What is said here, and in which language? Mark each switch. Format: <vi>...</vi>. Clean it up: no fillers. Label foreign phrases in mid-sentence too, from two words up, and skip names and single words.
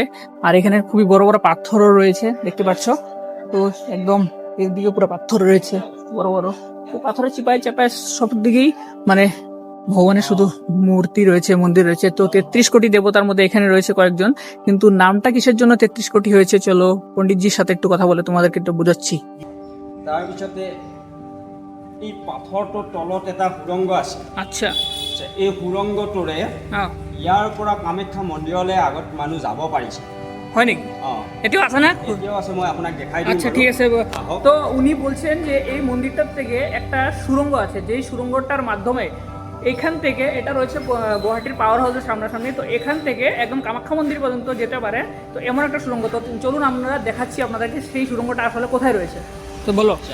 <bn>আর এখানে খুবই বড় বড় পাথরও রয়েছে, দেখতে পাচ্ছ। তো একদম এদিকে পুরো পাথর রয়েছে বড় বড়। তো পাথরের চিপায় চাপায় সব দিকেই মানে ভগবানের শুধু মূর্তি রয়েছে, মন্দির রয়েছে। তো 33 কোটি দেবতার মধ্যে এখানে রয়েছে কয়েকজন, কিন্তু নামটা কিসের জন্য 33 কোটি হয়েছে চলো পণ্ডিতজির সাথে একটু কথা বলে তোমাদেরকে একটু বুঝাচ্ছি।</bn> <as>তাৰপিছতে এই পাথৰটোৰ তলত এটা সুৰংগ আছে। আচ্ছা, এই সুৰংগটোৰে ইয়াৰ পৰা কামাখ্যা মন্দিৰলৈ আগত মানুহ যাব পাৰিছে। হয় নাকি? এটাও আছে না? এটাও আছে, মই আপোনাক দেখাই দিম। আচ্ছা ঠিক আছে।</as> <bn>তো উনি বলছেন যে এই মন্দিরটার থেকে একটা সুড়ঙ্গ আছে, যেই সুড়ঙ্গটার মাধ্যমে এখান থেকে, এটা রয়েছে গুয়াহাটির পাওয়ার হাউসের সামনাসামনি, তো এখান থেকে একদম কামাখ্যা মন্দির পর্যন্ত যেতে পারে। তো এমন একটা সুড়ঙ্গ। তো চলুন আমরা দেখাচ্ছি আপনাদেরকে সেই সুড়ঙ্গটা আসলে কোথায় রয়েছে।</bn>